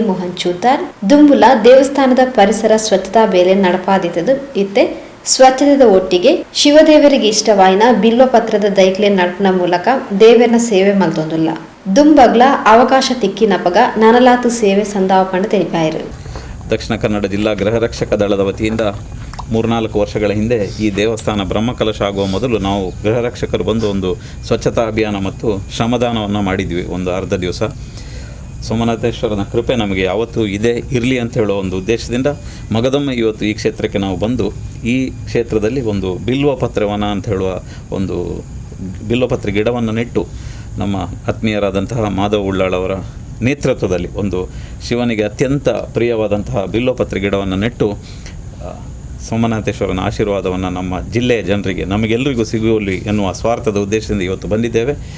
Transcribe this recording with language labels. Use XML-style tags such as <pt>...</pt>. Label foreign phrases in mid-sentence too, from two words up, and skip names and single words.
<tcy>ಮೋಹನ್ ಚೂತಾರ್ ದುಂಬುಲ ದೇವಸ್ಥಾನದ ಪರಿಸರ ಸ್ವಚ್ಛತಾ ಬೇಲೆ ನಡಪಾದಿತದು ಇತ್ತೆ ಸ್ವಚ್ಛತೆದ ಒಟ್ಟಿಗೆ ಶಿವದೇವರಿಗೆ ಇಷ್ಟವಾಯಿನ ಬಿಲ್ವಪತ್ರದ ದೈಕ್ಲೆ ನಡಪನ ಮೂಲಕ ದೇವರನ ಸೇವೆ ಮಲ್ತೊಂದುಲ್ಲ ದುಂಬಗ್ಲ ಅವಕಾಶ ತಿಕ್ಕಿನಪಗ ನನಲಾತು ಸೇವೆ ಸಂದಾವಪಂಡ ತಿಳಿಪಾಯಿರು.</tcy> <kn>ದಕ್ಷಿಣ ಕನ್ನಡ ಜಿಲ್ಲಾ ಗೃಹರಕ್ಷಕ ದಳದ ವತಿಯಿಂದ 3-4 ವರ್ಷಗಳ ಹಿಂದೆ ಈ ದೇವಸ್ಥಾನ ಬ್ರಹ್ಮಕಲಶ ಆಗುವ ಮೊದಲು ನಾವು ಗೃಹರಕ್ಷಕರು ಬಂದು ಒಂದು ಸ್ವಚ್ಛತಾ ಅಭಿಯಾನ ಮತ್ತು ಶ್ರಮದಾನವನ್ನು ಮಾಡಿದ್ವಿ ಒಂದು ಅರ್ಧ ದಿವಸ. ಸೋಮನಾಥೇಶ್ವರನ ಕೃಪೆ ನಮಗೆ ಯಾವತ್ತೂ ಇದೆ ಇರಲಿ ಅಂತ ಹೇಳೋ ಒಂದು ಉದ್ದೇಶದಿಂದ ಮಗದೊಮ್ಮೆ ಇವತ್ತು ಈ ಕ್ಷೇತ್ರಕ್ಕೆ ನಾವು ಬಂದು ಈ ಕ್ಷೇತ್ರದಲ್ಲಿ ಒಂದು ಬಿಲ್ವಪತ್ರೆ ವನ ಅಂತ ಹೇಳುವ ಒಂದು ಬಿಲ್ವಪತ್ರೆ ಗಿಡವನ್ನು ನೆಟ್ಟು ನಮ್ಮ ಆತ್ಮೀಯರಾದಂತಹ ಮಾಧವ ಉಳ್ಳಾಳ್ ಅವರ ನೇತೃತ್ವದಲ್ಲಿ ಒಂದು ಶಿವನಿಗೆ ಅತ್ಯಂತ ಪ್ರಿಯವಾದಂತಹ ಬಿಲ್ವಪತ್ರೆ ಗಿಡವನ್ನು ನೆಟ್ಟು ಸೋಮನಾಥೇಶ್ವರನ ಆಶೀರ್ವಾದವನ್ನು ನಮ್ಮ ಜಿಲ್ಲೆಯ ಜನರಿಗೆ ನಮಗೆಲ್ಲರಿಗೂ ಸಿಗುವಲ್ಲಿ ಎನ್ನುವ ಸ್ವಾರ್ಥದ ಉದ್ದೇಶದಿಂದ ಇವತ್ತು ಬಂದಿದ್ದೇವೆ.</kn>